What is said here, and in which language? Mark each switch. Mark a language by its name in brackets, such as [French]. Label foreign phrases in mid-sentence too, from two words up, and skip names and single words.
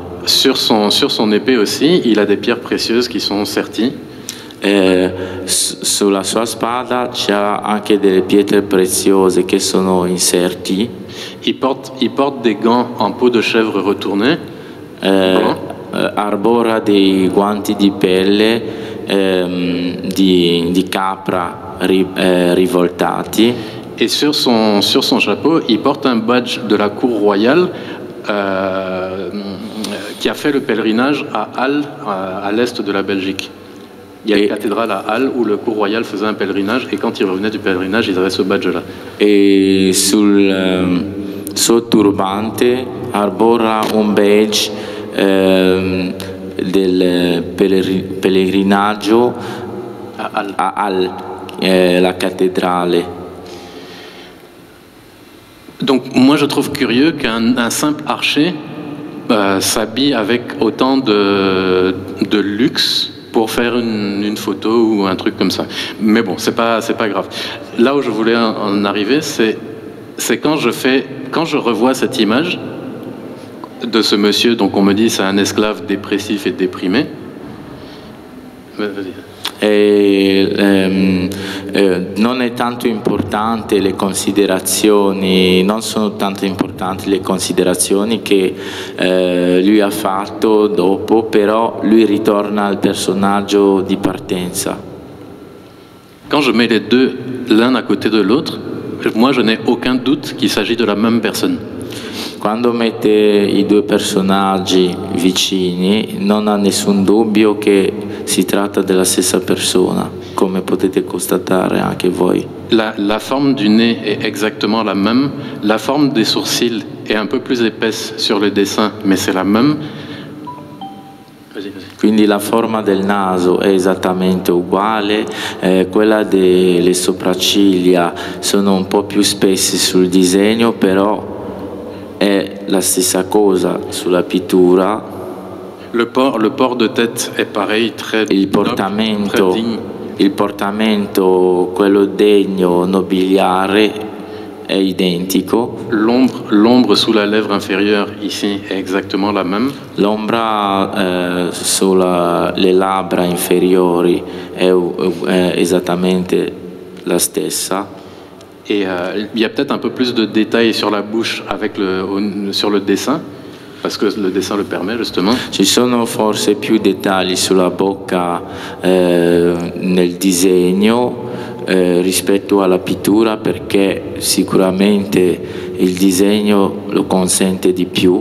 [French] Sur son épée aussi, il a des pierres précieuses qui sont serties. [Italian] Sulla sua spada c'è anche delle pietre preziose che sono inserti. [French] Il porte des gants en peau de chèvre retournée. [Italian] Arbora dei guanti di pelle di capra rivoltati. [French] Et sur son chapeau, il porte un badge de la cour royale qui a fait le pèlerinage à Halle, à l'est de la Belgique. Il y a une cathédrale à Halle où le cour royal faisait un pèlerinage et quand il revenait du pèlerinage, ils avaient ce badge-là. [Italian] Et sul suo turbante arbora un badge del pellegrinaggio a Halle, [French] la cathédrale. Donc moi je trouve curieux qu'un simple archer s'habille avec autant de luxe pour faire une photo ou un truc comme ça. Mais bon, c'est pas grave. Là où je voulais en arriver, c'est quand je revois cette image de ce monsieur, donc on me dit c'est un esclave dépressif et déprimé. Vas-y. [Italian] Non è tanto importante le considerazioni, non sono tanto importanti le considerazioni che lui ha fatto dopo, però lui ritorna al personaggio di partenza. [French] Quand je mets les deux l'un à côté de l'autre, moi je n'ai aucun doute qu'il s'agit de la même personne. [Italian] Quando mette i due personaggi vicini non ha nessun dubbio che si tratta della stessa persona, come potete constatare anche voi. [French] La forme du nez est exactement la même, la forme des sourcils est un peu plus épaisse sur le dessin, mais c'est la même. Vas-y. [Italian] Quindi la forma del naso è esattamente uguale, quella delle sopracciglia sono un po' più spesse sul disegno, però è la stessa cosa sulla pittura. [French] Le port de tête est pareil, très [Italian] il portamento, quello degno, nobiliare, è identico. [French] L'ombre sous la lèvre inférieure ici est exactement la même. [Italian] L'ombra sulle labbra inferiori è esattamente la stessa. [French] Et il y a peut-être un peu plus de détails sur la bouche sur le dessin, parce que le dessin le permet justement. [Italian] Ci sono forse più dettagli sulla bocca nel disegno rispetto alla pittura, perché sicuramente il disegno lo consente di più.